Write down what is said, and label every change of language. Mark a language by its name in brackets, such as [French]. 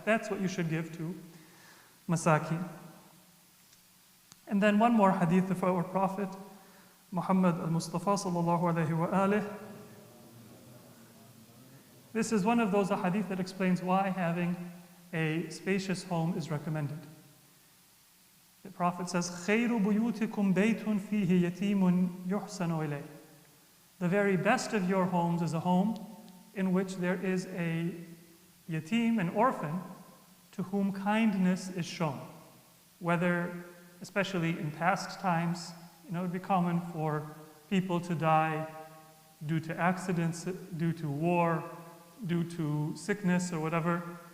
[English] That's what you should give to masakin. And then one more hadith of our Prophet, Muhammad al-Mustafa sallallahu alayhi wa alih. This is one of those hadith that explains why having a spacious home is recommended. The Prophet says, [Arabic] خَيْرُ بُيُوتِكُمْ بَيْتٌ فِيهِ يَتِيمٌ يُحْسَنُ إِلَيْهِ. [English] The very best of your homes is a home in which there is a yatim, an orphan, to whom kindness is shown. Whether, especially in past times, it would be common for people to die due to accidents, due to war, due to sickness or whatever.